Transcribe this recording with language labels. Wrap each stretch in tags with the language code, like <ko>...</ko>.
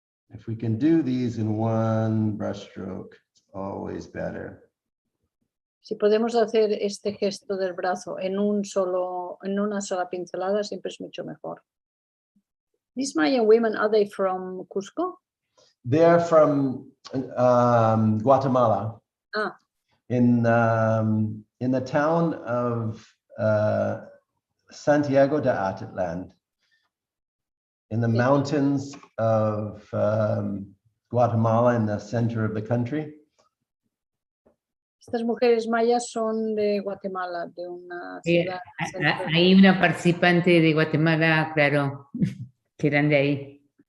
<en>If we can do these in one brushstroke, it's always better.</en> <es>Si podemos hacer este gesto del brazo en una sola pincelada, siempre es mucho mejor.</es> <en>These Mayan women, are they from Cusco? They're from Guatemala. Ah, In the town of Santiago de Atitlan, in the mountains of Guatemala, in the center of the country.</en> <es>Estas mujeres mayas son de Guatemala, de una ciudad. Hay una participante de Guatemala, claro, que eran de ahí.</es>